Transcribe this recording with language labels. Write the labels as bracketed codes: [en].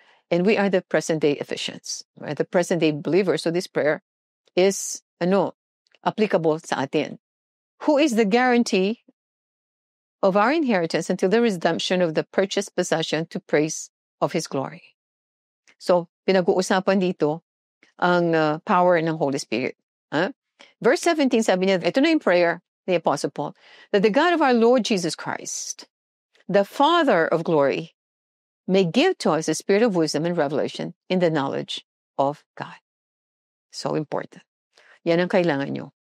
[en] And we are the present-day Ephesians. We're the present-day believers. So this prayer is, applicable sa atin. Who is the guarantee of our inheritance until the redemption of the purchased possession to praise of His glory. [tl] So, pinag-uusapan dito ang power ng Holy Spirit. [en] Verse 17, [tl] sabi niya, ito na yung prayer [en] the Apostle Paul, that the God of our Lord Jesus Christ, the Father of glory, may give to us a spirit of wisdom and revelation in the knowledge of God. So important. [tl] Yan ang kailangan nyo.